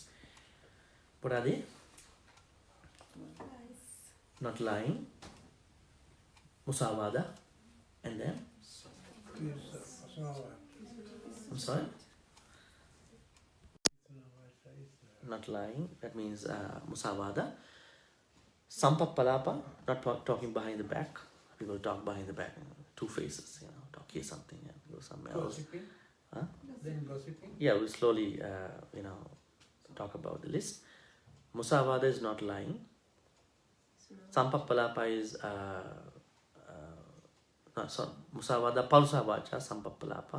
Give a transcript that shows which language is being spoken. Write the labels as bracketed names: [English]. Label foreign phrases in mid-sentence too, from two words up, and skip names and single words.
[English] What are they? Not lying, musavada, and then? I'm sorry? Not lying, that means musavada. Sampappalapa, not talking behind the back. People talk behind the back, two faces, talk here something and go somewhere else. Gossiping? Huh? Then gossiping? Yeah, we'll slowly, talk about the list. Musavada is not lying. Sampappalapa is, [Pali] Musavada, Palusavacha, Sampappalapa.